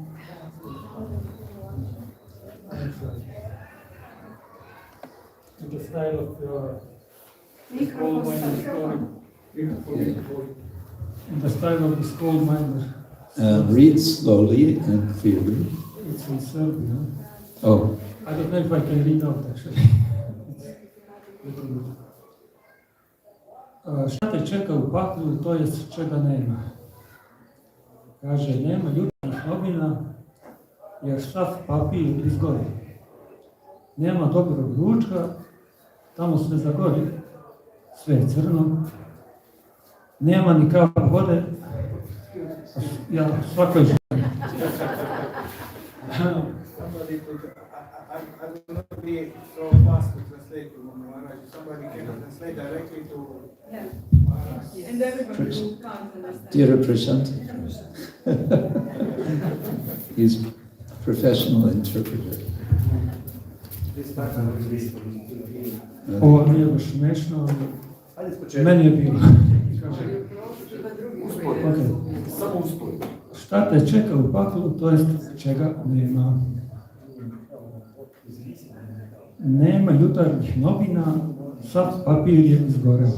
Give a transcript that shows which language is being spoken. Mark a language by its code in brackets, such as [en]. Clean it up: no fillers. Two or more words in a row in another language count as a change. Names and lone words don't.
[en] In the style of the coal miner story. In the style of the coal miner. Read slowly and clearly. It's in Serbia. Oh, I don't know if I can read out actually. [sr] Šta te čeka u paklu, to jest čega nema. Kaže, nema jutarnjih novina, jer sav papir izgori. Nema dobrog ručka, tamo sve zagori, sve je crno. Nema ni kapa vode, ja svakoj ženi. [en] Somebody could, I will not be so fast to translate to Maharaj. Somebody can translate directly to Yeah. Maharaj. And everybody who can't understand. Dear Prashant. He's a professional interpreter. [sr] Ovo nije baš smešno, meni je bilo. Okay. Šta te čeka u paklu, to jest čega nema. Nema jutarnjih novina, sav papir je izgoreo.